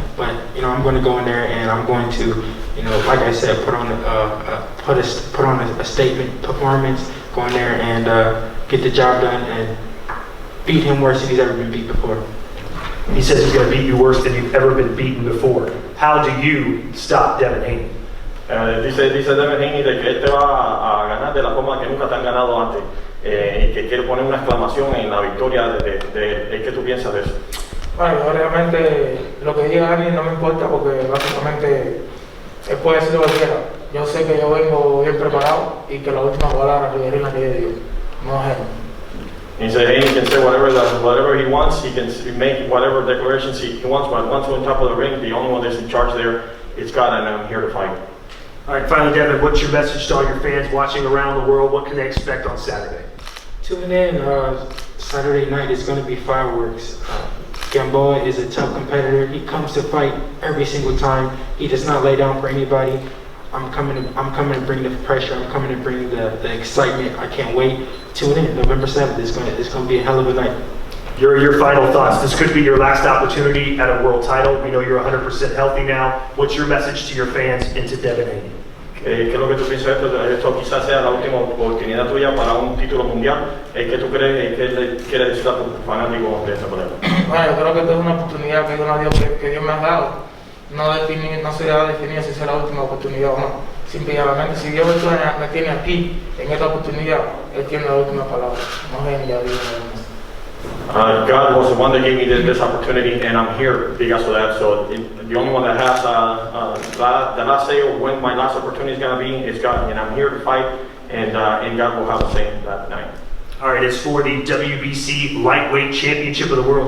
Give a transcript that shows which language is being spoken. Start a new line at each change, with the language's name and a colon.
English: But I'm going to go in there and I'm going to, like I said, put on a statement performance, go in there and get the job done and beat him worse than he's ever been beat before. He says he's going to beat you worse than you've ever been beaten before. How do you stop Devin Haney?
Spanish: Dice Devin Haney de que él te va a ganar de la forma que nunca te han ganado antes, y que quiere poner una exclamación en la victoria de ¿qué tú piensas de eso? Bueno, obviamente lo que diga Dani no me importa, porque básicamente él puede decir lo que quiera. Yo sé que yo vengo bien preparado y que la última palabra que la que Dios, no es él.
English: He said Haney can say whatever he wants, he can make whatever declarations he wants, but once on top of the ring, the only one that's in charge there is God, and I'm here to fight. All right, finally, Devin, what's your message to all your fans watching around the world? What can they expect on Saturday? Tune in. Saturday night is going to be fireworks. Gamboa is a tough competitor. He comes to fight every single time. He does not lay down for anybody. I'm coming to bring the pressure. I'm coming to bring the excitement. I can't wait. Tune in. November 7th. It's going to be a hell of a night. Your final thoughts. This could be your last opportunity at a world title. We know you're 100% healthy now. What's your message to your fans and to Devin Haney?
Spanish: ¿Qué es lo que tú piensas de esto? Esto quizás sea la última oportunidad tuya para un título mundial. ¿Qué tú crees que le quiere decir a tus fanáticos de esta pelea? Bueno, yo creo que esta es una oportunidad que Dios me ha dado. No se ha definido si será la última oportunidad o no. Simplemente, si Dios me tiene aquí, en esta oportunidad, Él tiene la última palabra. No es ya Dios.
English: God was the one that gave me this opportunity, and I'm here because of that. So the only one that has the last say of when my last opportunity is going to be is God, and I'm here to fight, and God will have the same that night. All right, it's for the WBC Lightweight Championship of the World.